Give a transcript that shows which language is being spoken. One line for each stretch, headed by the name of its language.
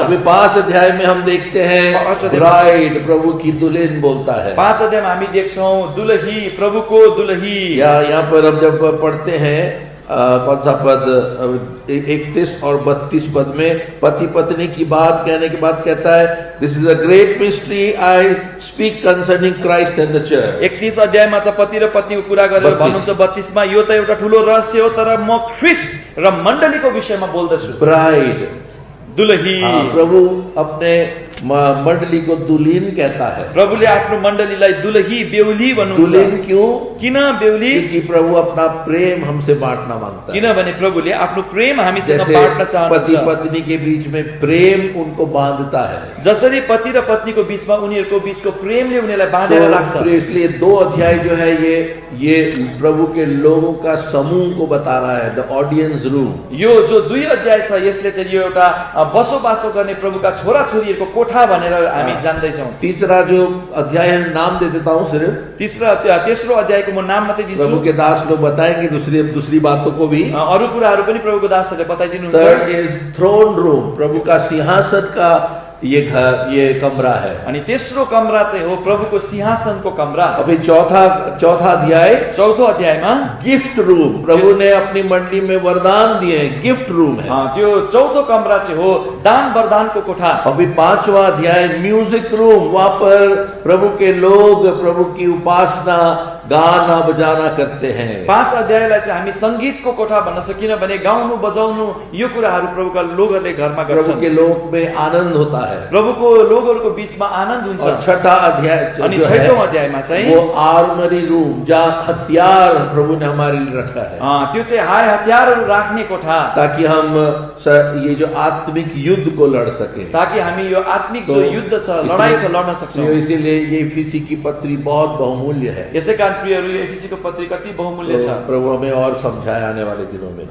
Hindi: अभी 5 अध्याय में हम देखते हैं ब्राइड, प्रभु की दुल्हन बोलता है।
Nepali: 5 अध्यायमा हामी देख्छौं दुलही, प्रभुको दुलही।
Hindi: यहाँ पर हम जब पढ़ते हैं कौन सा पद, 31 और 32 पद में पति पत्नी की बात कहने के बाद कहता है
English: This is a great mystery I speak concerning Christ and the church.
Nepali: 31 अध्यायमा त पति र पत्नीको कुरा गरेर भन्नुहुन्छ। 32 मा यो त एउटा ठूलो रहस्य हो, तर म ख्रीष्ट र मण्डलीको विषयमा बोल्दछु।
English: bride,
Nepali: दुलही।
Hindi: प्रभु अपने मंडली को दुल्हीन कहता है।
Nepali: प्रभुले आफ्नो मण्डलीलाई दुलही बेहुली भन्नुहुन्छ।
Hindi: दुल्हीन क्यों?
Nepali: किन बेहुली?
Hindi: क्योंकि प्रभु अपना प्रेम हमसे बांटना मांगता है।
Nepali: किनभने प्रभुले आफ्नो प्रेम हामीसँग
Hindi: जैसे
Nepali: बाँड्न
Hindi: पति
Nepali: चाहनुहुन्छ।
Hindi: पत्नी के बीच में प्रेम उनको बांधता है,
Nepali: जसरी पति र पत्नीको बीचमा उनीहरूको बीचको प्रेमले उनीहरूलाई बाँधेर राख्छ।
Hindi: तो इसलिए 2 अध्याय जो है ये प्रभु के लोगों का समूह को बता रहा है, द ऑडियंस रूम।
Nepali: यो जो 2 अध्याय छ यसले चाहिँ यो एउटा बसोबासो गर्ने प्रभुका छोरा छोरीहरूको कोठा भनेर हामी जान्दैछौँ।
Hindi: तीसरा जो अध्याय है, नाम दे देता हूँ सिर्फ,
Nepali: तेस्रो अध्यायको म नाम मात्रै दिन्छु।
Hindi: प्रभु के दास लोग बताएंगे दूसरी बातों को भी।
Nepali: अरू कुराहरू पनि प्रभुको दासहरूले बताइदिनुहुन्छ।
English: third is throne room,
Hindi: प्रभु का सिंहासन का ये कमरा है।
Nepali: अनि तेस्रो कमरा चाहिँ हो प्रभुको सिंहासनको कमरा।
Hindi: अभी चौथा अध्याय,
Nepali: चौथो अध्यायमा
Hindi: गिफ्ट रूम, प्रभु ने अपनी मंडली में वरदान दिए हैं, गिफ्ट रूम है।
Nepali: त्यो चौथो कमरा चाहिँ हो दान वरदानको कोठा।
Hindi: अभी 5वां अध्याय म्यूजिक रूम, वहां पर प्रभु के लोग प्रभु की उपासना गाना बजाना करते हैं।
Nepali: 5 अध्यायलाई चाहिँ हामी संगीतको कोठा भन्न सक्छौं, किनभने गाउनु बजाउनु यो कुराहरू प्रभुका लोगहरूले घरमा गर्छन्।
Hindi: प्रभु के लोक में आनंद होता है,
Nepali: प्रभुको लोगहरूको बीचमा आनन्द हुन्छ।
Hindi: और छठा अध्याय
Nepali: अनि
Hindi: जो है,
Nepali: 6औं अध्यायमा चाहिँ
Hindi: वो आर्मरी रूम, जहाँ हथियार प्रभु ने हमारे लिए रखा है,
Nepali: त्यो चाहिँ हाय हतियारहरू राख्ने कोठा,
Hindi: ताकि हम ये जो आत्मिक युद्ध को लड़ सके,
Nepali: ताकि हामी यो आत्मिक जो युद्ध छ लडाई छ लड्न सक्छौं।
Hindi: इसीलिए ये इफिसी की पत्री बहुत बहुमूल्य है।
Nepali: यसै कारण प्रियहरू एफिसीको पत्री कति बहुमूल्य छ।
Hindi: प्रभु हमें और समझाए आने वाले दिनों में।